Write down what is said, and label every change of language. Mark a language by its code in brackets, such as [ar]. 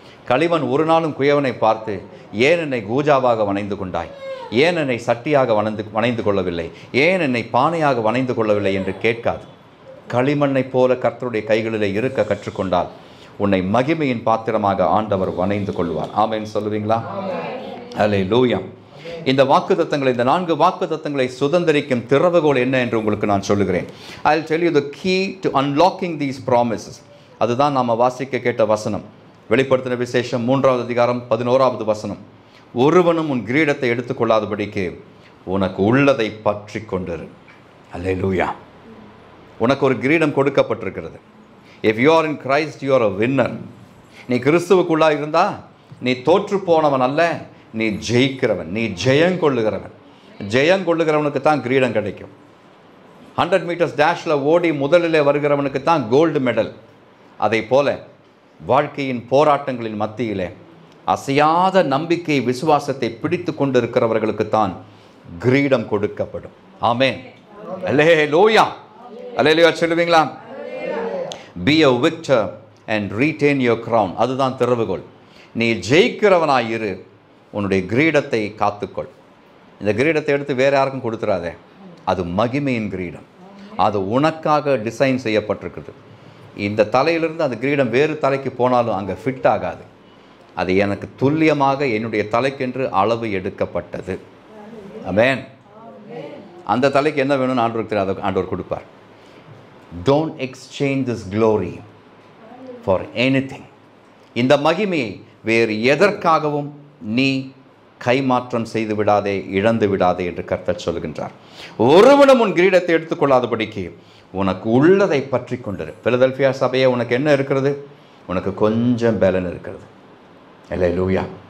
[ta] களிமண் ஒரு நாளும் குயவனை பார்த்து, ஏன் என்னை கூஜாவாக வணைந்து கொண்டாய், ஏன் என்னை சட்டியாக வணைந்து கொள்ளவில்லை, ஏன் என்னை பானையாக வணைந்து கொள்ளவில்லை என்று கேட்காது. களிமண்ணைப் போல கர்த்தருடைய கைகளிலே இருக்க கற்றுக்கொண்டால் உன்னை மகிமையின் பாத்திரமாக ஆண்டவர் வணைந்து கொள்வார். ஆமென் சொல்லுவீங்களா? அல்லேலூயா. இந்த வாக்குத்தத்தங்களை, இந்த 4 வாக்குத்தத்தங்களை சுதந்தரிக்கும் திறவுகோல் என்ன என்று உங்களுக்கு நான் சொல்லுகிறேன். [en] I'll tell you the key to unlocking these promises. [ta] அதுதான் நாம் வாசிக்க கேட்ட வசனம். வெளிப்படுத்தின விசேஷம் 3வது அதிகாரம் 11வது வசனம். ஒருவனும் உன் கிரீடத்தை எடுத்துக்கொள்ளாதபடிக்கு உனக்கு உள்ளதை பற்றி கொண்டிரு. அல்லேலூயா. உனக்கு ஒரு கிரீடம் கொடுக்கப்பட்டிருக்கிறது. [en] If you are in Christ, you are a winner. [ta] நீ கிறிஸ்துவுக்குள்ளாக இருந்தா நீ தோற்று போனவன் அல்ல, நீ ஜெயிக்கிறவன், நீ ஜெயங்கொள்ளுகிறவன். ஜெயங்கொள்ளுகிறவனுக்கு தான் கிரீடம் கிடைக்கும். 100 மீட்டர்ஸ் டேஷில் ஓடி முதலில் வருகிறவனுக்கு தான் கோல்டு மெடல். அதை போல வாழ்க்கையின் போராட்டங்களின் மத்தியிலே அசையாத நம்பிக்கை விசுவாசத்தை பிடித்து கொண்டிருக்கிறவர்களுக்கு தான் கிரீடம் கொடுக்கப்படும். ஆமென். அல்லேலூயா. அல்லேலூயா சொல்லுவீங்களா? [en] Be a victor and retain your crown. [ta] அதுதான் திறவுகோல். நீ ஜெயிக்கிறவனாயிரு, உன்னுடைய கிரீடத்தை காத்துக்கொள். இந்த கிரீடத்தை எடுத்து வேறு யாருக்கும் கொடுத்துடாதே. அது மகிமையின் கிரீடம். அது உனக்காக டிசைன் செய்யப்பட்டிருக்குது. இந்த தலையிலிருந்து அந்த கிரீடம் வேறு தலைக்கு போனாலும் அங்கே ஃபிட் ஆகாது. அது எனக்கு துல்லியமாக என்னுடைய தலைக்கென்று அளவு எடுக்கப்பட்டது. ஆமென். அந்த தலைக்கு என்ன வேணும்னு ஆண்டவருக்கு தெரியாது, ஆண்டவர் கொடுப்பார். [en] Don't exchange this glory for anything. [ta] இந்த மகிமையை வேறு எதற்காகவும் நீ கைமாற்றம் செய்து விடாதே, இழந்து விடாதே என்று கர்த்தர் சொல்கின்றார். ஒருவனும் உன் கிரீடத்தை எடுத்துக்கொள்ளாதபடிக்கு உனக்கு உள்ளதை பற்றி கொண்டிரு. பிலதெல்பியா சபையை, உனக்கு என்ன இருக்கிறது? உனக்கு கொஞ்சம் பலன் இருக்கிறது. அல்லேலூயா.